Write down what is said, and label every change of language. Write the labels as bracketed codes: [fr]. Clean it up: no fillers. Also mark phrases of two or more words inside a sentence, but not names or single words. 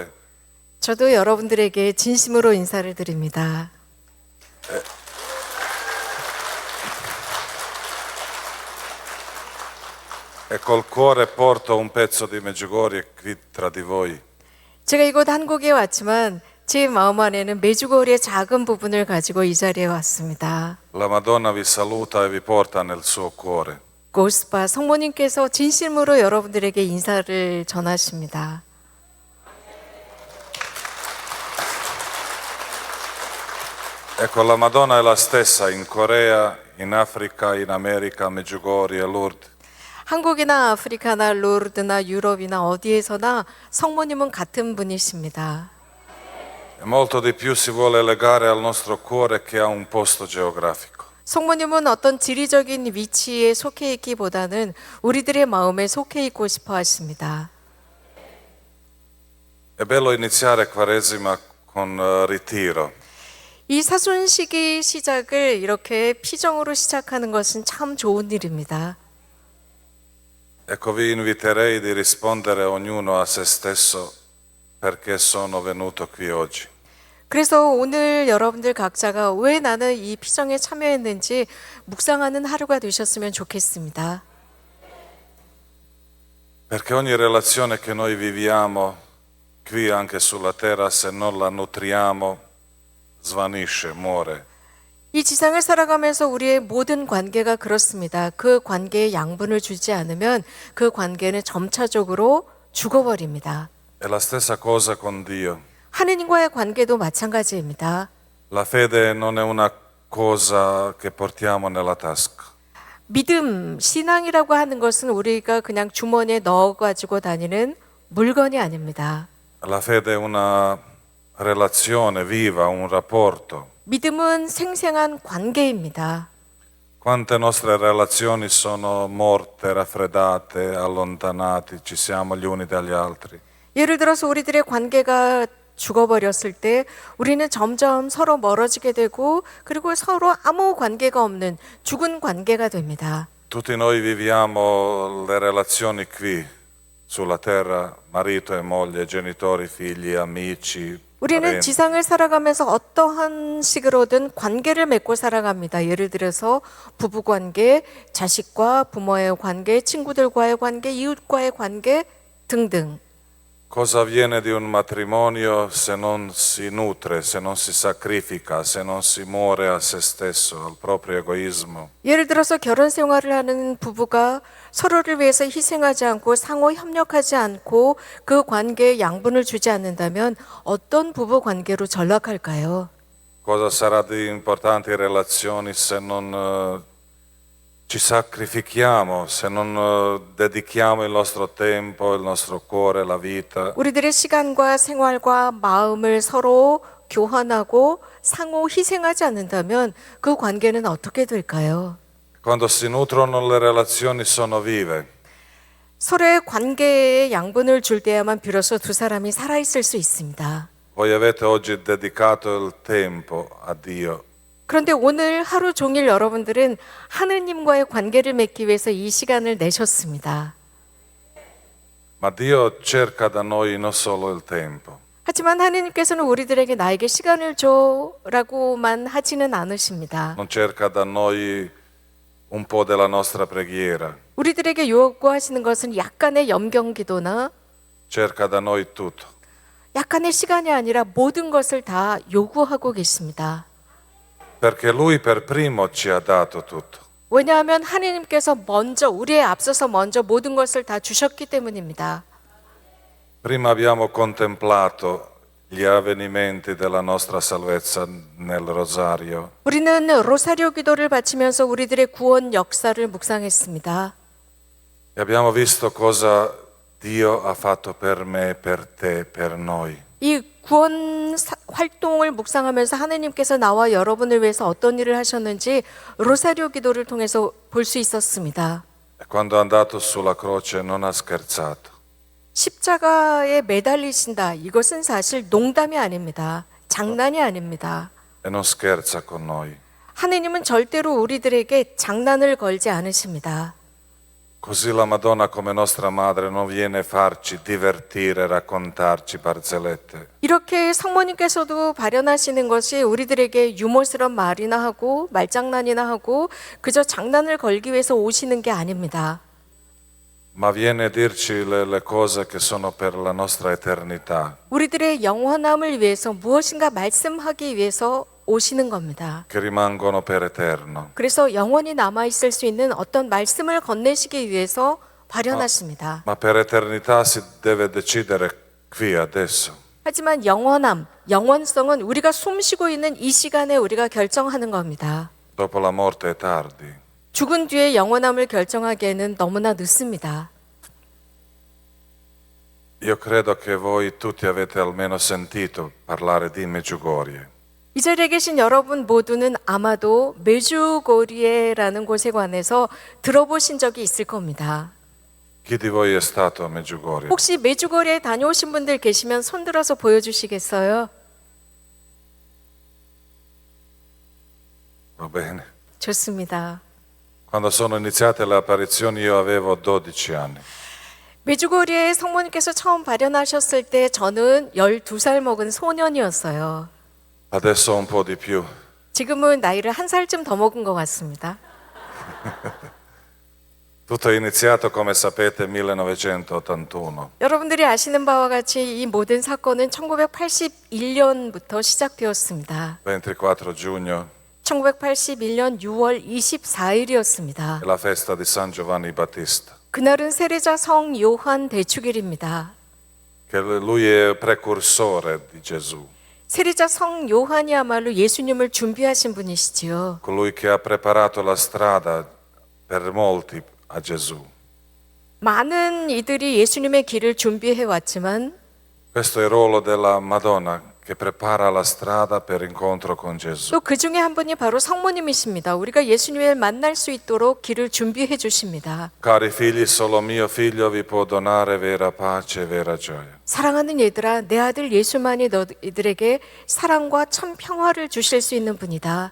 [ko] 저도 여러분들에게 진심으로 인사를 드립니다. [it] E col cuore porto un pezzo di Medjugorje qui tra di voi. [ko] 제가 이곳 한국에 왔지만 제 마음 안에는 메주고리의 작은 부분을 가지고 이 자리에 왔습니다. [it] La Madonna vi saluta e vi porta nel suo cuore. [ko] 고스파 성모님께서 진심으로 여러분들에게 인사를 전하십니다. [it] Ecco, la Madonna è la stessa in Corea, in Africa, in America, a Medjugorje, a Lourdes. [ko] 한국이나 아프리카나 로르드나 유럽이나 어디에서나 성모님은 같은 분이십니다. [it] E molto di più si vuole legare al nostro cuore che a un posto geografico. [ko] 성모님은 어떤 지리적인 위치에 속해 있기보다는 우리들의 마음에 속해 있고 싶어 하십니다. [it] È bello iniziare Quaresima con ritiro. [ko] 이 사순시기 시작을 이렇게 피정으로 시작하는 것은 참 좋은 일입니다. [it] Ecco, vi inviterei di rispondere ognuno a se stesso perché sono venuto qui oggi. [ko] 그래서 오늘 여러분들 각자가 왜 나는 이 피정에 참여했는지 묵상하는 하루가 되셨으면 좋겠습니다. [it] Perché ogni relazione che noi viviamo qui anche sulla terra, se non la nutriamo, svanisce, muore. [ko] 이 지상을 살아가면서 우리의 모든 관계가 그렇습니다. 그 관계에 양분을 주지 않으면 그 관계는 점차적으로 죽어버립니다. [it] È la stessa cosa con Dio. [ko] 하느님과의 관계도 마찬가지입니다. [it] La fede non è una cosa che portiamo nella tasca. [ko] 믿음, 신앙이라고 하는 것은 우리가 그냥 주머니에 넣어가지고 다니는 물건이 아닙니다. [it] La fede è una relazione viva, un rapporto. [ko] 믿음은 생생한 관계입니다. [it] Quante nostre relazioni sono morte, raffreddate, allontanate, ci siamo gli uni dagli altri. [ko] 예를 들어서 우리들의 관계가 죽어버렸을 때 우리는 점점 서로 멀어지게 되고 그리고 서로 아무 관계가 없는 죽은 관계가 됩니다. [it] Tutti noi viviamo le relazioni qui, sulla terra, marito e moglie, genitori, figli, amici, [ko] 우리는 [it] parenti. [ko] 지상을 살아가면서 어떠한 식으로든 관계를 맺고 살아갑니다. 예를 들어서 부부관계, 자식과 부모의 관계, 친구들과의 관계, 이웃과의 관계 등등. [it] Cosa avviene di un matrimonio se non si nutre, se non si sacrifica, se non si muore a se stesso, al proprio egoismo? [ko] 예를 들어서 결혼 생활을 하는 부부가 서로를 위해서 희생하지 않고 상호 협력하지 않고 그 관계에 양분을 주지 않는다면 어떤 부부 관계로 전락할까요? [it] Cosa sarà di importanti relazioni se non ci sacrifichiamo, se non dedichiamo il nostro tempo, il nostro cuore, la vita? [ko] 우리들의 시간과 생활과 마음을 서로 교환하고 상호 희생하지 않는다면 그 관계는 어떻게 될까요? [it] Quando si nutrono le relazioni sono vive. [ko] 서로의 관계에 양분을 줄 때야만 비로소 두 사람이 살아있을 수 있습니다. [it] Voi avete oggi dedicato il tempo a Dio. [ko] 그런데 오늘 하루 종일 여러분들은 하느님과의 관계를 맺기 위해서 이 시간을 내셨습니다. [it] Ma Dio cerca da noi non solo il tempo. [ko] 하지만 하나님께서는 우리들에게 나에게 시간을 줘라고만 하지는 않으십니다. [it] Non cerca da noi un po' della nostra preghiera, [ko] 우리들에게 요구하시는 것은 약간의 염경기도나 [it] cerca da noi tutto. [ko] 약간의 시간이 아니라 모든 것을 다 요구하고 계십니다. [it] Perché Lui per primo ci ha dato tutto. [ko] 왜냐하면 하나님께서 먼저 우리에 앞서서 먼저 모든 것을 다 주셨기 때문입니다. [it] Prima abbiamo contemplato gli avvenimenti della nostra salvezza nel rosario. [ko] 우리는 로사리오 기도를 바치면서 우리들의 구원 역사를 묵상했습니다. [it] E abbiamo visto cosa Dio ha fatto per me, per te, per noi. [ko] 이 구원 활동을 묵상하면서 하나님께서 나와 여러분을 위해서 어떤 일을 하셨는지 로사리오 기도를 통해서 볼 수 있었습니다. [it] E quando è andato sulla croce non ha scherzato. [ko] 십자가에 매달리신다. 이것은 사실 농담이 아닙니다. 장난이 아닙니다. [it] E non scherza con noi. [ko] 하느님은 절대로 우리들에게 장난을 걸지 않으십니다. [it] Così la Madonna come nostra madre non viene a farci divertire, raccontarci barzellette. [ko] 이렇게 성모님께서도 발현하시는 것이 우리들에게 유머스러운 말이나 하고 말장난이나 하고 그저 장난을 걸기 위해서 오시는 게 아닙니다. [it] Ma viene a dirci le cose che sono per la nostra eternità, [ko] 우리들의 영원함을 위해서 무엇인가 말씀하기 위해서 오시는 겁니다. [it] che rimangono per eterno. [ko] 그래서 영원히 남아있을 수 있는 어떤 말씀을 건네시기 위해서 발현하십니다. [it] Ma per eternità si deve decidere qui, adesso. [ko] 하지만 영원함, 영원성은 우리가 숨쉬고 있는 이 시간에 우리가 결정하는 겁니다. [it] Dopo la morte è tardi. [ko] 죽은 뒤에 영원함을 결정하기에는 너무나 늦습니다. [it] Io credo che voi tutti avete almeno sentito parlare di Medjugorje. [ko] 이 자리에 계신 여러분 모두는 아마도 메주고리에라는 곳에 관해서 들어보신 적이 있을 겁니다. [it] Chi di voi è stato a Medjugorje? [ko] 혹시 메주고리에 다녀오신 분들 계시면 손들어서 보여주시겠어요? [it] Va bene. [ko] 좋습니다. [it] Quando sono iniziate le apparizioni io avevo 12 anni. [ko] 메주고리에 성모님께서 처음 발현하셨을 때 저는 12살 먹은 소년이었어요. [it] Adesso un po' di più. [ko] 지금은 나이를 한 살쯤 더 먹은 것 같습니다. [it] Tutto è iniziato, come sapete, nel 1981. [ko] 여러분들이 아시는 바와 같이 이 모든 사건은 1981년부터 시작되었습니다. [it] 24 giugno [ko] 1981년 6월 24일이었습니다. [it] è la festa di San Giovanni Battista. [ko] 그날은 세례자 성 요한 대축일입니다. [it] Che lui è precursore di Gesù, [ko] 세례자 성 요한이야말로 예수님을 준비하신 분이시지요. [it] colui che ha preparato la strada per molti a Gesù. [ko] 많은 이들이 예수님의 길을 준비해 왔지만 [it] Questo è il ruolo della Madonna che prepara la strada per incontro con Gesù. [ko] 또 그 중에 한 분이 바로 성모님이십니다. 우리가 예수님을 만날 수 있도록 길을 준비해 주십니다. [it] Cari figli, solo mio figlio vi può donare vera pace e vera gioia. [ko] 사랑하는 얘들아, 내 아들 예수만이 너희들에게 사랑과 참 평화를 주실 수 있는 분이다.